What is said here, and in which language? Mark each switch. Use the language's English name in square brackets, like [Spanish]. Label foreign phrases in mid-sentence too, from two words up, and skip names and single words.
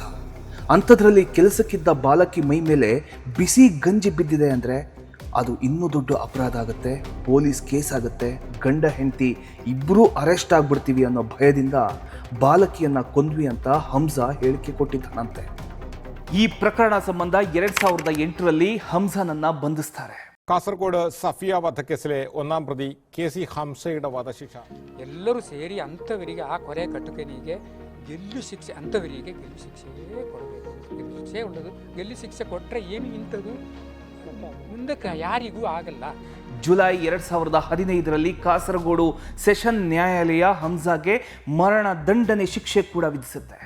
[Kannada] ಅಂಥದ್ರಲ್ಲಿ ಕೆಲಸಕ್ಕಿದ್ದ ಬಾಲಕಿ ಮೈ ಮೇಲೆ ಬಿಸಿ ಗಂಜಿ ಬಿದ್ದಿದೆ ಅಂದರೆ ಅದು ಇನ್ನೂ ದೊಡ್ಡ ಅಪರಾಧ ಆಗುತ್ತೆ, ಪೊಲೀಸ್ ಕೇಸ್ ಆಗುತ್ತೆ, ಗಂಡ ಹೆಂಡತಿ ಇಬ್ಬರೂ ಅರೆಸ್ಟ್ ಆಗಿಬಿಡ್ತೀವಿ ಅನ್ನೋ ಭಯದಿಂದ ಬಾಲಕಿಯನ್ನು ಕೊಂದ್ವಿ ಅಂತ ಹಂಸಾ ಹೇಳಿಕೆ ಕೊಟ್ಟಿದ್ದಾನಂತೆ. ಈ ಪ್ರಕರಣ ಸಂಬಂಧ 2008ರಲ್ಲಿ ಹಂಸಾನನ್ನು ಬಂಧಿಸ್ತಾರೆ. [Malayalam] കാസർഗോഡ് സഫിയ വധക്കേസിലെ ഒന്നാം പ്രതി KC ഹംസയുടെ വധശിക്ഷ [Kannada] ಎಲ್ಲರೂ ಸೇರಿ ಅಂಥವರಿಗೆ ಆ ಕೊಲೆ ಕಟ್ಟುಕನಿಗೆ ಗೆಲ್ಲು ಶಿಕ್ಷೆ, ಅಂಥವರಿಗೆ ಗೆಲ್ಲು ಶಿಕ್ಷೆಯೇ ಕೊಡಬೇಕು. ಗೆಲ್ಲು ಶಿಕ್ಷೆ ಉಳ್ಳದು. ಗೆಲ್ಲು ಶಿಕ್ಷೆ ಕೊಟ್ಟರೆ ಏನು ಇಂಥದ್ದು ಮುಂದಕ್ಕೆ ಯಾರಿಗೂ ಆಗಲ್ಲ. ಜುಲೈ 2015ರಲ್ಲಿ ಕಾಸರಗೋಡು ಸೆಷನ್ ನ್ಯಾಯಾಲಯ ಹಂಸಾಗೆ ಮರಣ ದಂಡನೆ ಶಿಕ್ಷೆ ಕೂಡ ವಿಧಿಸುತ್ತೆ.